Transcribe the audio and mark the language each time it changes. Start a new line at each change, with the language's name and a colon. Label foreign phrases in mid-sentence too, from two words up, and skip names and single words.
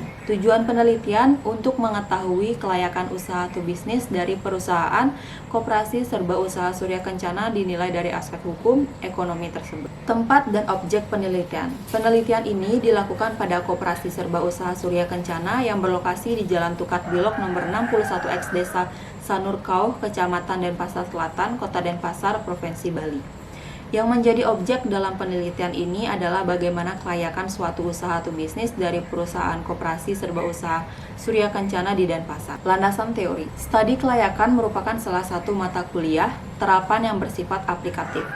Indonesian: Tujuan penelitian untuk mengetahui kelayakan usaha atau bisnis dari perusahaan koperasi serba usaha Surya Kencana dinilai dari aspek hukum ekonomi tersebut. Tempat dan objek penelitian. Penelitian ini dilakukan pada koperasi serba usaha Surya Kencana yang berlokasi di Jalan Tukat Bilok nomor 61X Desa Sanur Kauh, Kecamatan Denpasar Selatan, Kota Denpasar, Provinsi Bali. Yang menjadi objek dalam penelitian ini adalah bagaimana kelayakan suatu usaha atau bisnis dari perusahaan koperasi serba usaha Surya Kencana di Denpasar. Landasan teori. Studi kelayakan merupakan salah satu mata kuliah terapan yang bersifat aplikatif.